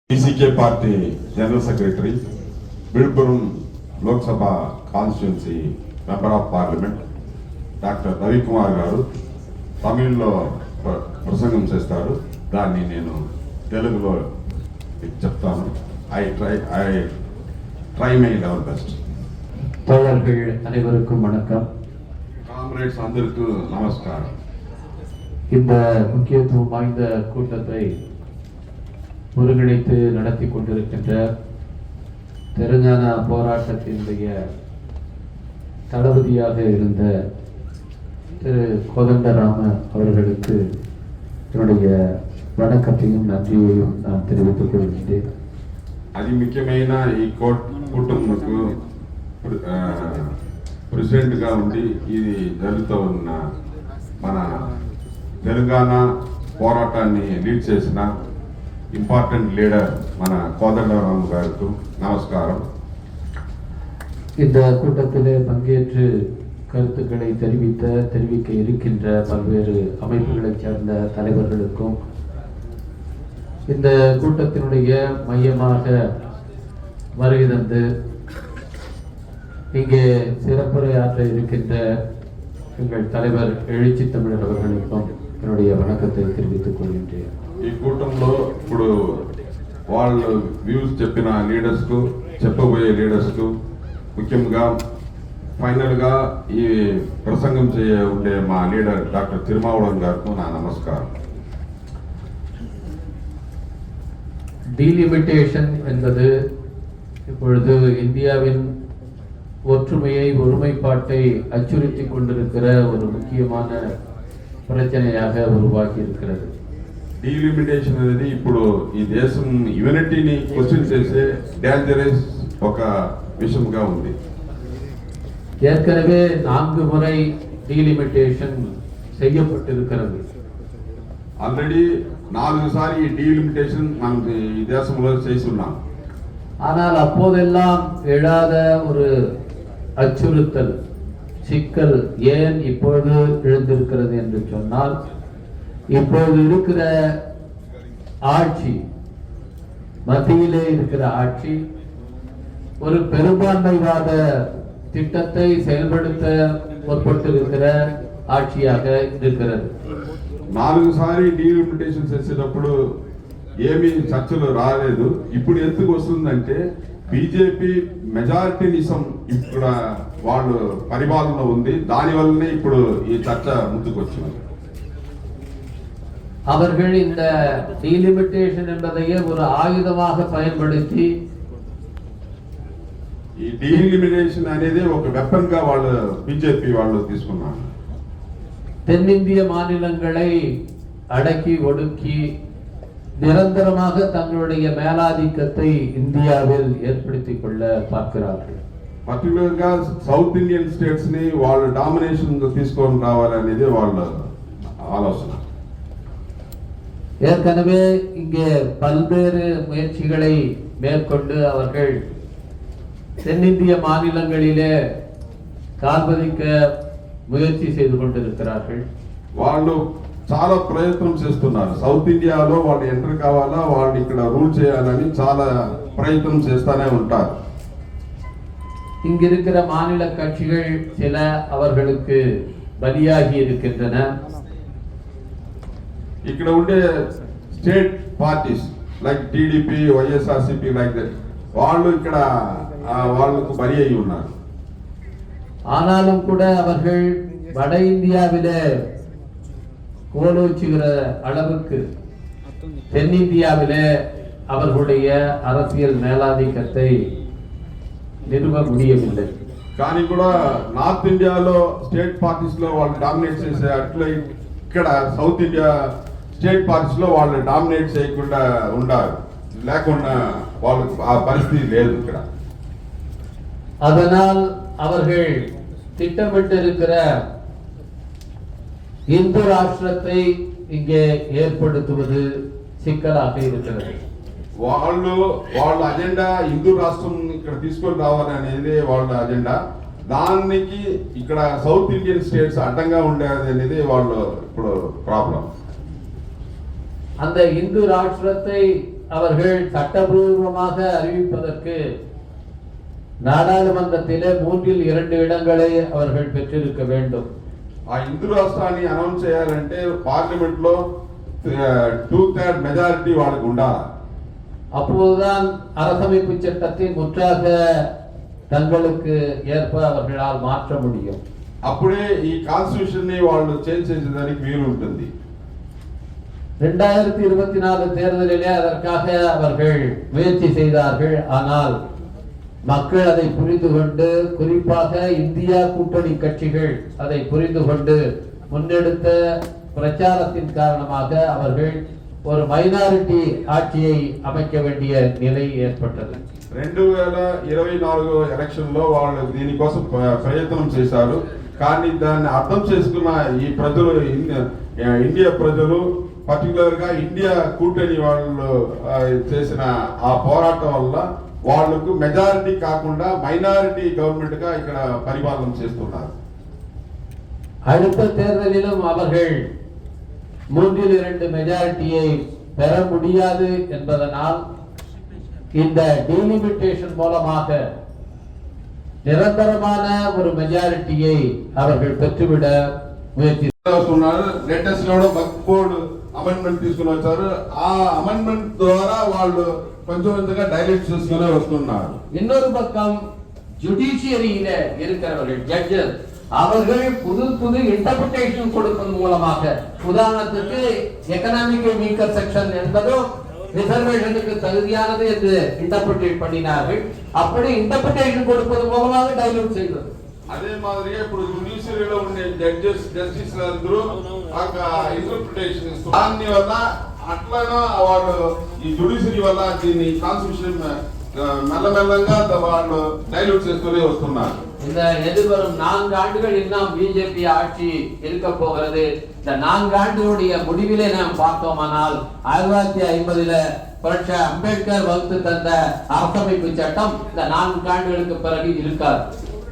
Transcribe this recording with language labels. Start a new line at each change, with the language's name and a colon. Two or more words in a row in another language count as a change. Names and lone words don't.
Telugu: PCK పార్టీ
English: General Secretary,
Telugu: విழுப்புరం లోక్సభ
English: constituency Member of Parliament
Telugu: డాక్టర్ రవికుమార్ గారు తమిళ్లో ప్రసంగం చేస్తారు. దాన్ని నేను తెలుగులో చెప్తాను.
English: I try my level best.
Tamil: தோழர்கள் அனைவருக்கும் வணக்கம். காம்ரேட்ஸ் అందరికీ நமஸ்காரம். இந்த முக்கியத்துவம் வாய்ந்த கூட்டத்தை ஒருங்கிணைத்து நடத்தி கொண்டிருக்கின்ற தெலுங்கானா போராட்டத்தினுடைய தளபதியாக இருந்த திரு கோதண்டராம அவர்களுக்கு என்னுடைய வணக்கத்தையும் நன்றியையும் நான் தெரிவித்துக் கொள்கின்றேன்.
Telugu: అది ముఖ్యమైన ఈ కూటమికు ప్రెసిడెంట్ గా ఉండి ఇది జరుగుతూ ఉన్న మన తెలంగాణ పోరాటాన్ని లీడ్ చేసిన
English: important leader
Telugu: మన కోదండరామ్ గారికి நமஸ்காரம்.
Tamil: இந்த கூட்டத்திலே பங்கேற்று கருத்துக்களை தெரிவிக்க இருக்கின்ற பல்வேறு அமைப்புகளைச் சேர்ந்த தலைவர்களுக்கும் இந்த கூட்டத்தினுடைய மையமாக வருகை தந்து இங்கே சிறப்புரையாற்ற இருக்கின்ற எங்கள் தலைவர் எழுச்சி தமிழர் அவர்களுக்கும் என்னுடைய வணக்கத்தை தெரிவித்துக் கொள்கின்றேன்.
Telugu: ఈ కూటంలో ఇప్పుడు వాళ్ళు వ్యూస్ చెప్పిన లీడర్స్ కు, చెప్పబోయే లీడర్స్ కు, ముఖ్యంగా ఫైనల్ గా ఈ ప్రసంగం ఉండే మా లీడర్ డాక్టర్ తిరుమావళవన్ గారికి నా నమస్కారం.
Tamil: டீலிமிட்டேஷன் என்பது இப்பொழுது இந்தியாவின் ஒற்றுமையை, ஒருமைப்பாட்டை அச்சுறுத்தி கொண்டிருக்கிற ஒரு முக்கியமான பிரச்சனையாக உருவாகி இருக்கிறது.
Telugu: డీలిమిటేషన్ అనేది ఇప్పుడు ఈ దేశం
English: unityని question
Telugu: చేసే డేంజరస్ ఒక విషయంగా ఉంది.
Tamil: ஏற்கனவே 4 முறை டீலிமிட்டேஷன் செய்யப்பட்டிருக்கிறது.
Telugu: ఆల్రెడీ 4 సారి ఈ డీలిమిటేషన్ మనకి ఈ దేశంలో చేసి ఉన్నాం.
Tamil: ஆனால் அப்போதெல்லாம் எழாத ஒரு அச்சுறுத்தல், சிக்கல் ஏன் இப்பொழுது எழுந்திருக்கிறது என்று சொன்னால், இப்போது இருக்கிற ஆட்சி, மத்தியிலே இருக்கிற ஆட்சி ஒரு பெரும்பான்மைவாத திட்டத்தை செயல்படுத்த முற்பட்டிருக்கிற ஆட்சியாக இருக்கிறது.
Telugu: 4 సారి డీలిమిటేషన్ చేసేటప్పుడు ఏమీ చర్చలు రాలేదు. ఇప్పుడు ఎందుకు వస్తుందంటే బీజేపీ మెజారిటీనిజం ఇక్కడ వాళ్ళు పరిపాలన ఉంది. దానివల్లనే ఇప్పుడు ఈ చర్చ ముందుకు వచ్చింది.
Tamil: அவர்கள் இந்த டீலிமிட்டேஷன் என்பதையே ஒரு ஆயுதமாக பயன்படுத்தி,
Telugu: ఈ డీలిమిటేషన్ అనేది ఒక వెపన్ గా వాళ్ళు బీజేపీ వాళ్ళు తీసుకున్నారు.
Tamil: தென்னிந்திய மாநிலங்களை அடக்கி ஒடுக்கி நிரந்தரமாக தங்களுடைய மேலாதிக்கத்தை இந்தியாவில் ஏற்படுத்திக் கொள்ள பார்க்கிறார்கள்.
Telugu: పర్టికులర్ గా
English: South Indian States
Telugu: ని వాళ్ళ డామినేషన్ తీసుకొని రావాలనేది వాళ్ళ ఆలోచన.
Tamil: ஏற்கனவே இங்கே பல்வேறு முயற்சிகளை மேற்கொண்டு அவர்கள் தென்னிந்திய மாநிலங்களிலே கால்பதிக்க முயற்சி செய்து கொண்டிருக்கிறார்கள்.
Telugu: వాళ్ళు చాలా ప్రయత్నం చేస్తున్నారు. సౌత్ ఇండియాలో వాళ్ళు ఎంటర్ కావాలా, వాళ్ళు ఇక్కడ రూల్ చేయాలని చాలా ప్రయత్నం చేస్తానే ఉంటారు.
Tamil: இங்கிருக்கிற மாநில கட்சிகள் சில அவர்களுக்கு பலியாகி இருக்கின்றன.
Telugu: ఇక్కడ ఉండే
English: State Parties like TDP, YSRCP like that
Telugu: వాళ్ళు ఇక్కడ వాళ్ళకు బలి అయి ఉన్నారు.
Tamil: ஆனாலும் கூட அவர்கள் வட இந்தியாவிலே கோலோச்சுகிற அளவுக்கு தென்னிந்தியாவிலே அவர்களுடைய அரசியல் மேலாதிக்கத்தை நிறுவ முடியவில்லை.
Telugu: కానీ కూడా నార్త్ ఇండియాలో
English: State Parties
Telugu: లో వాళ్ళు డామినేట్ చేసే అట్లా ఇక్కడ
English: South India State Parties
Telugu: లో వాళ్ళు డామినేట్ చేయకుండా ఉండాలి. లేకుండా వాళ్ళకు ఆ పరిస్థితి లేదు ఇక్కడ.
Tamil: அதனால் அவர்கள் திட்டமிட்டிருக்கிற இந்து ராஷ்டிரத்தை இங்கே ஏற்படுத்துவது சிக்கலாக இருக்கிறது.
Telugu: వాళ్ళ అజెండా హిందూ రాష్ట్రం ఇక్కడ తీసుకొని రావాలనేది వాళ్ళ అజెండా. దానికి ఇక్కడ
English: South Indian States
Telugu: అడ్డంగా ఉండేది అనేది వాళ్ళు ఇప్పుడు ప్రాబ్లం.
Tamil: அந்த இந்து ராஷ்டிரத்தை அவர்கள் சட்டபூர்வமாக அறிவிப்பதற்கு நாடாளுமன்றத்திலே 3/2 இடங்களை அவர்கள் பெற்றிருக்க வேண்டும்.
Telugu: ఆ హిందూ రాష్ట్రాన్ని అనౌన్స్ చేయాలంటే పార్లమెంట్ లో 2/3 మెజారిటీ వాళ్ళకు ఉండాలి.
Tamil: அப்போதுதான் அரசமைப்பு சட்டத்தை முற்றாக தங்களுக்கு ஏற்ப அவர்களால் மாற்ற முடியும்.
Telugu: అప్పుడే ఈ కాన్స్టిట్యూషన్ ని వాళ్ళు చేంజ్ చేసేదానికి వీలు ఉంటుంది.
Tamil: 2024 தேர்தலிலே அதற்காக அவர்கள் முயற்சி செய்தார்கள். ஆனால் மக்கள் அதை புரிந்து கொண்டு, குறிப்பாக இந்தியா கூட்டணி கட்சிகள் அதை புரிந்து கொண்டு முன்னெடுத்த பிரச்சாரத்தின் காரணமாக அவர்கள் ஒரு மைனாரிட்டி ஆட்சியை அமைக்க வேண்டிய நிலை ஏற்பட்டது.
Telugu: 2024 ఎలక్షన్ లో వాళ్ళు దీనికోసం ప్రయత్నం చేశారు. కానీ దాన్ని అర్థం చేసుకున్న ఈ ప్రజలు, ఇండియా ప్రజలు, పర్టికులర్ గా ఇండియా కూటమి వాళ్ళు చేసిన ఆ పోరాటం వల్ల వాళ్ళకు మెజారిటీ కాకుండా
English: minority government
Telugu: గా ఇక్కడ పరిపాలన చేస్తున్నారు.
Tamil: அடுத்த தேர்தலிலும் அவர்கள் 3/2 மெஜாரிட்டியை பெற முடியாது என்பதனால் இந்த டீலிமிட்டேஷன் மூலமாக நிரந்தரமான ஒரு மெஜாரிட்டியை அவர்கள் பெற்றுவிட முயற்சி
Telugu: చేస్తున్నారు. లేటెస్ట్ లో
English: Waqf Board amendment
Telugu: తీసుకుని వచ్చారు. ఆ అమెండ్మెంట్ ద్వారా వాళ్ళు కొంచెం కొంచెంగా డైరెక్ట్ చేసుకునే వస్తున్నారు.
Tamil: இன்னொரு பக்கம் ஜுடிஷியரியில இருக்கிறவர்கள் ஜட்ஜஸ் அவர்கள் புது இன்டர்பிரேஷன் கொடுப்பதன் மூலமாக, உதாரணத்துக்கு
English: economical weaker section
Tamil: என்பதும் ரிசர்வேஷனுக்கு தகுதியானது என்று இன்டர்பிரேட் பண்ணினார்கள். அப்படி இன்டர்பிரேஷன் கொடுப்பது மூலமாக டைலூட் செய்வது.
Telugu: అదే మాదిరిగా ఇప్పుడు జ్యుడిషియరీలో ఉండే జస్టిస్ అందరూ ఇంటర్ప్రిటేషన్ ఇస్తారు. దాని వల్ల అట్లనే వాళ్ళు ఈ జ్యుడిషియరీ వల్ల దీన్ని కాన్స్టిట్యూషన్ మెల్లమెల్లంగా వాళ్ళు డైల్యూట్ చేసుకునే వస్తున్నారు.
Tamil: இந்த எதிர்வரும் 4 ஆண்டுகள் இன்னும் பிஜேபி ஆட்சி இருக்க போகிறது. இந்த 4 ஆண்டுகளுடைய முடிவிலே நாம் பார்த்தோமானால் 1950 புரட்சி அம்பேத்கர் வகுத்து தந்த அரசமைப்பு சட்டம் இந்த 4 ஆண்டுகளுக்கு பிறகு இருக்காது.